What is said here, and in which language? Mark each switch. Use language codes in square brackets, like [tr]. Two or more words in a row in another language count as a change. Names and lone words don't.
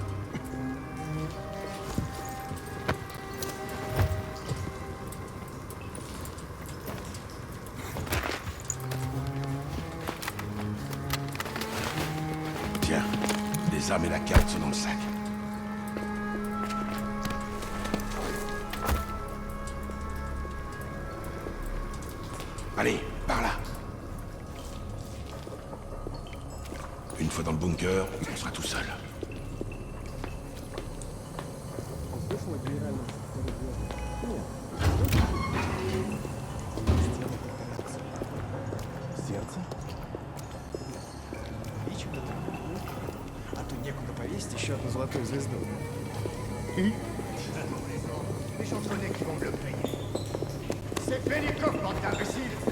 [fr] Tiens, les armes et la carte sont dans le sac. Allez, par là. Une fois dans le bunker, on sera tout seul. [ru] А тут некуда повесить еще одну золотую звезду. [fr] Les gens connaissent qui vont me le payer. C'est Belikov, bande d'imbéciles!